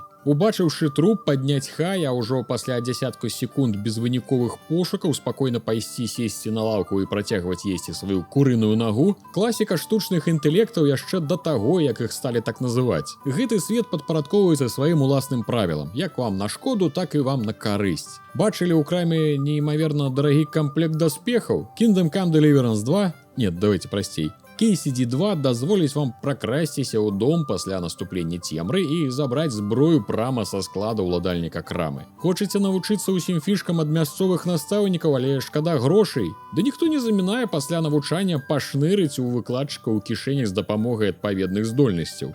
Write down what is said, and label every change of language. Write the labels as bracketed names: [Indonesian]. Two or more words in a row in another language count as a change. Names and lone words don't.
[Belarusian] Убачыўшы труп, падняць хай, а ўжо пасля дзясятку секунд безвыніковых пошукаў спакойна пайсці сесці на лаўку і працягваць есці сваю курыную нагу, класіка штучных інтэлектаў яшчэ да таго, як іх сталі так называць. Гэты свет падпарадкоўваецца сваім уласным правілам, як вам на шкоду, так і вам на карысць. Бачылі ў краме неймаверна дарагі камплект даспехаў? Kingdom Come Deliverance 2? [Russian] Нет, давайте прасцей. [Belarusian] KCD2 дазволіць вам пракрасціся ў дом пасля наступлення цемры і забраць зброю прама са склада ўладальніка крамы. Хочаце навучыцца ўсім фішкам ад мясцовых настаўнікаў, але шкада грошай? Ды ніхто не замінае пасля навучання пашнырыць у выкладчыка ў кішэнях з дапамогай адпаведных здольнасцяў.